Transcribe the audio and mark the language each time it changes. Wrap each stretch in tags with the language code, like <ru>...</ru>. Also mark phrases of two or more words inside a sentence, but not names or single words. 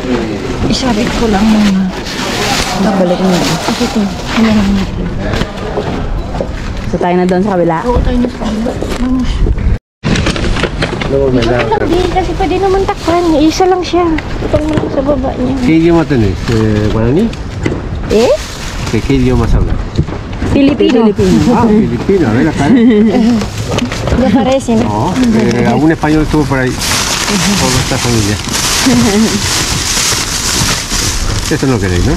<tl>isabit ko lang muna. Balik mo na. Kasi ito, hinahan natin. So tayo na doon sa kabila. Oo, tayo na sa kabila. Vamos. Isa lang din, kasi pwede naman takpan. Isa lang siya. Itong mo lang sa baba niya.</tl> <es>¿Qué idioma tenés? ¿Guaraní? Eh? ¿Qué idiomas hablas?</es> <tl>Filipino.</tl> <es>Ah, filipino, a ver acá. Ya parece, ¿no? No, algún español estuvo por ahí, por nuestra familia. Esto no queréis, ¿no?</es>